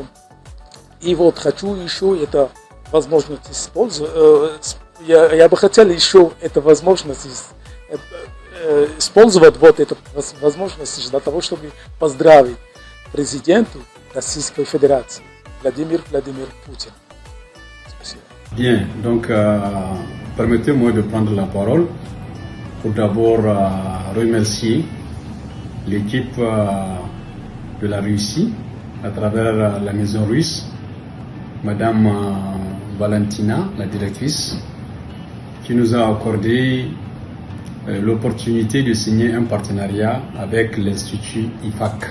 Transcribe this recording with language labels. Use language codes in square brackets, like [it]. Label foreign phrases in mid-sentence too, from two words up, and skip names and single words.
[ru] И хочу еще эту возможность использовать. Я бы хотел еще эту возможность использовать эту возможность для того, чтобы поздравить президента Российской Федерации Владимир Путин. Спасибо. [fr] Bien, donc permettez-moi de prendre la parole pour d'abord remercier l'équipe de la Russie à travers la maison russe, Madame Valentina, la directrice, qui nous a accordé l'opportunité de signer un partenariat avec l'Institut IFAC.